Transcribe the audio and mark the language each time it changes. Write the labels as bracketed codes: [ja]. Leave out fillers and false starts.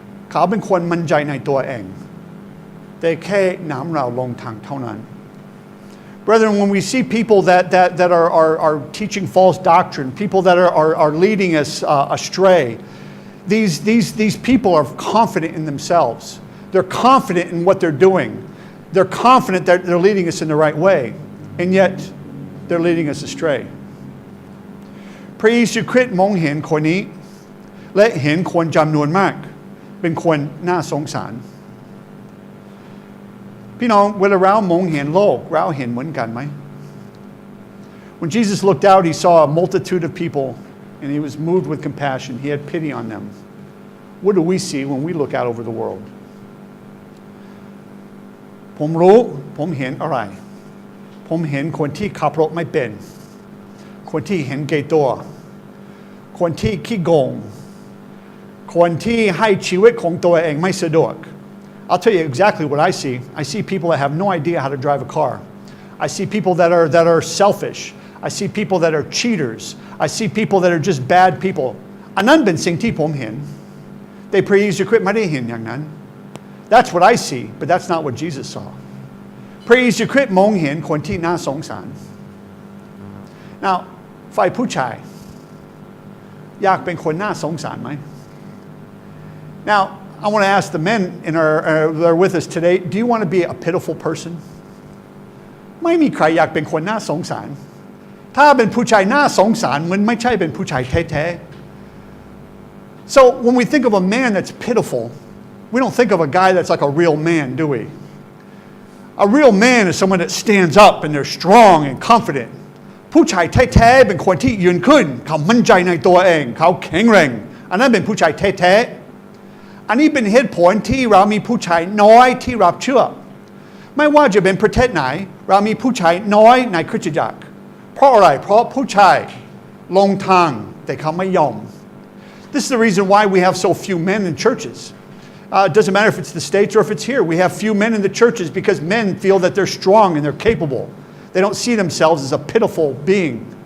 [th] เขาเป็นคนมั่นใจในตัวเองแต่แค่นำเราลงทางเท่านั้น [en] Brethren, when we see people that are teaching false doctrine, people that are leading us astray, these people are confident in themselves. They're confident in what they're doing. They're confident that they're leading us in the right way, and yet they're leading us astray. [th] พระเยซูคริสต์มองเห็นคนนี้และเห็นคนจำนวนมากเป็นคนน่าสงสารพี่น้องเวลาเรามองเห็นโลกเราเห็นเหมือนกันไหม [en] When Jesus looked out, he saw a multitude of people, and he was moved with compassion. He had pity on them. What do we see when we look out over the world? [th] ผมเห็นอะไรผมเห็นคนที่ขับรถไม่เป็นคนที่เห็นแก่ตัวคนที่ขี้โกงคนที่ให้ชีวิตของตัวเองไม่สะดวก [en] I'll tell you exactly what I see. I see people that have no idea how to drive a car. I see people that are selfish. I see people that are cheaters. I see people that are just bad people. [th] อันนั้นเป็นสิ่งที่ผมเห็นแต่พระเยซูคริสต์ไม่ได้เห็นอย่างนั้น [en] That's what I see, but that's not what Jesus saw. [th] พระเยซูคริสต์มองเห็นคนที่น่าสงสาร [en] Now, [th] ฝ่ายผู้ชายอยากเป็นคนน่าสงสารไหม [en] Now, I want to ask the men that are with us today, do you want to be a pitiful person? [th] ไม่มีใครอยากเป็นคนน่าสงสารถ้าเป็นผู้ชายน่าสงสารมันไม่ใช่เป็นผู้ชายแท้ๆ [en] So when we think of a man that's pitiful, we don't think of a guy that's like a real man, do we? A real man is someone that stands up and they're strong and confident. [th] ผู้ชายแท้ๆเป็นคนที่ยืนขึ้นเขามั่นใจในตัวเองเขาแข็งแรงอันนั้นเป็นผู้ชายแท้ๆอันนี้เป็นเหตุผลที่เรามีผู้ชายน้อยที่รับเชื่อไม่ว่าจะเป็นประเทศไหนเรามีผู้ชายน้อยในคริสตจักรเพราะอะไรเพราะผู้ชายลงทางแต่เขาไม่ยอม [en] This is the reason why we have so few men in churches. It doesn't matter if it's the States or if it's here. We have few men in the churches because men feel that they're strong and they're capable. They don't see themselves as a pitiful being.